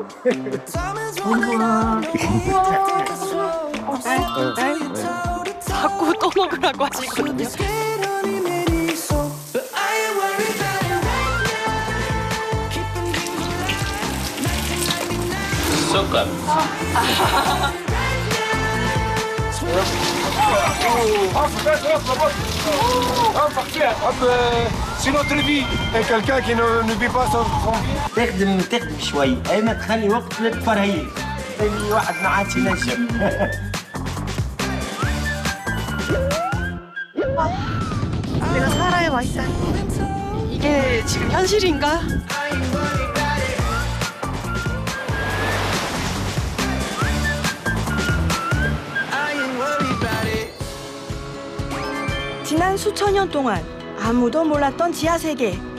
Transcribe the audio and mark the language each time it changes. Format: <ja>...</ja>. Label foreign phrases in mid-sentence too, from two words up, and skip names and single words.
<ko>자꾸 떠먹으라고 하시거든요.</ko> <tr>Sokak.</tr> <fr>C'est notre vie. Et quelqu'un qui ne vit pas sans...</fr> <ar>تخدم شوي اي ما تخلي وقت للترهيب اللي واحد ما عادش ينجم.</ar> <ko>내가 사라에 와 있다. 이게 지금 현실인가? 지난 수천 년 동안 아무도 몰랐던 지하 세계.</ko>